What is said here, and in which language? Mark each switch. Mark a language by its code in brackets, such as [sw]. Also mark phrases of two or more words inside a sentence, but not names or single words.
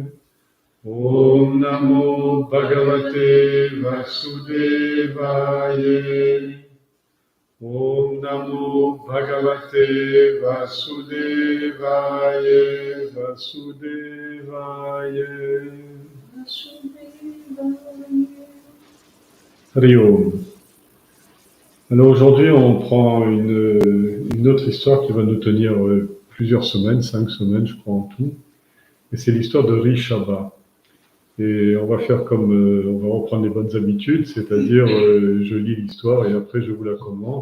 [sa] Om Namo Bhagavate Vasudevaya. Om Namo Bhagavate Vasudevaya. Vasudevaya. Hari Om. [fr] Alors aujourd'hui, on prend une autre histoire qui va nous tenir plusieurs semaines, 5 semaines, je crois, en tout. Et c'est l'histoire de Rishabha. Et on va faire comme, on va reprendre les bonnes habitudes, c'est-à-dire je lis l'histoire et après je vous la commente.